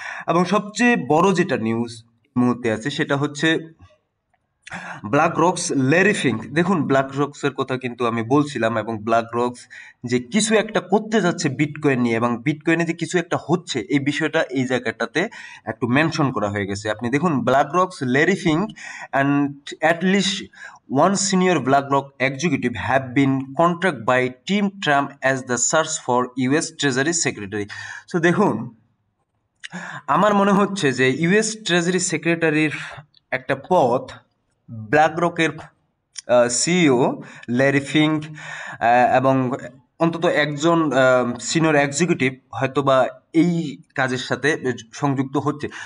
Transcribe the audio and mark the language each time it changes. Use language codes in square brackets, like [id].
[bn] এবং সবচেয়ে বড় যেটা নিউজ এই মুহূর্তে আছে, সেটা হচ্ছে ব্ল্যাক রক্স ল্যারি ফিঙ্ক। দেখুন, ব্ল্যাক রক্সের কথা কিন্তু আমি বলছিলাম, এবং ব্ল্যাক রক্স যে কিছু একটা করতে যাচ্ছে বিটকয়েন নিয়ে, এবং বিটকয়েনে যে কিছু একটা হচ্ছে, এই বিষয়টা এই জায়গাটাতে একটু মেনশন করা হয়ে গেছে। আপনি দেখুন, [en] BlackRock's Larry Fink and at least one senior BlackRock executive have been contracted by Team Trump as the search for US Treasury Secretary. [bn] So দেখুন, আমার মনে হচ্ছে যে ইউএস ট্রেজারি সেক্রেটারির একটা পদ ব্ল্যাকরকের সিইও ল্যারি ফিঙ্ক এবং অন্তত একজন সিনিয়র এক্সিকিউটিভ হয়তোবা এই কাজের সাথে সংযুক্ত হচ্ছে।